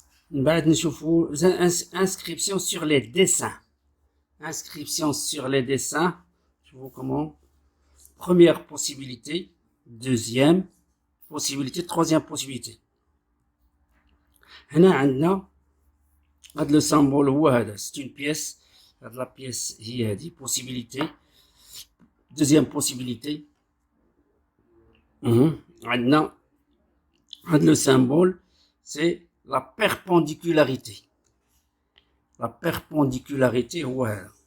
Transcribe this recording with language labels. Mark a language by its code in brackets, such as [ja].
[fr] Inscription sur les dessins. Inscription sur les dessins. Je vois comment. Première possibilité. Deuxième possibilité. Troisième possibilité. [ar] هنا عندنا هذا le symbole هو هذا. [fr] C'est une pièce. La pièce [ar] هي هذه. [fr] Possibilité. Deuxième possibilité. [ar] عندنا هذا [fr] le symbole. C'est la perpendicularité. La perpendicularité, ouais.